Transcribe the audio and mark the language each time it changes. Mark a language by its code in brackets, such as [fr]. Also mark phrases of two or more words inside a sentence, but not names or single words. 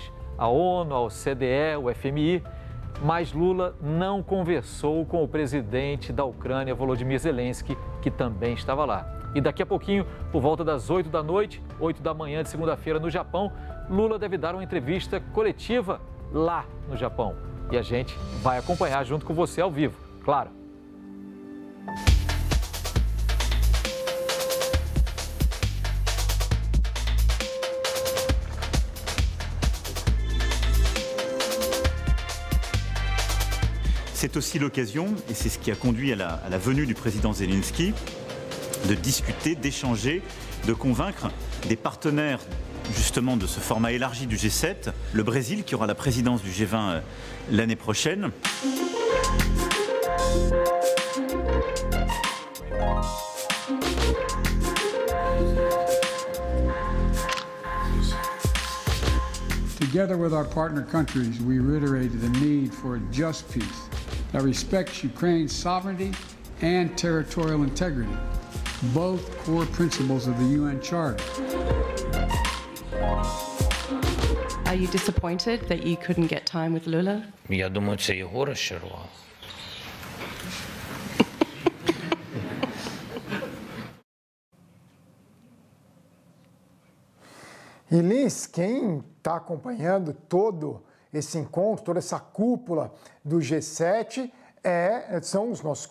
[pt] A ONU, a OCDE, o FMI, mas Lula não conversou com o presidente da Ucrânia, Volodymyr Zelensky, que também estava lá. E daqui a pouquinho, por volta das 8 da noite, 8 da manhã de segunda-feira no Japão, Lula deve dar uma entrevista coletiva lá no Japão. E a gente vai acompanhar junto com você ao vivo, claro. [fr] C'est aussi l'occasion, et c'est ce qui a conduit à la venue du président Zelensky, de discuter, d'échanger, de convaincre des partenaires justement de ce format élargi du G7, le Brésil qui aura la présidence du G20 l'année prochaine. [en] Together with our partner countries, we reiterated the need for a just peace that respects Ukraine's sovereignty and territorial integrity, both core principles of the UN Charter. Are you disappointed that you couldn't get time with Lula? [uk] Я думаю, це його розчарувало. [pt] E Liz, quem está acompanhando todo esse encontro, toda essa cúpula do G7, são os nossos